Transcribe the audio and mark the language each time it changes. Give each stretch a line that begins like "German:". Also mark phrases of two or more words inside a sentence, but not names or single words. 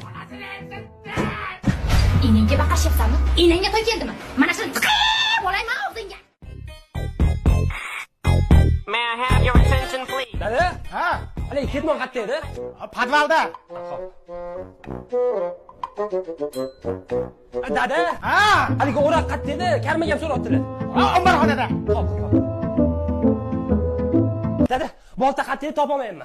Uzbek: Inangga baqashyapsanmi? Inangga to'y keldimi? Mana shuni tiqib olayman og'zingga.
English: May I have your attention, please?
Uzbek: Dada? Ha? Haligi ketmon qayerda edi? Podvalda. Dada? Ha? Haligi o'roq qayerda edi? Karmaga ham so'rabdilar. Omborxonada. Dada, bolta qayerda edi topolmayapman.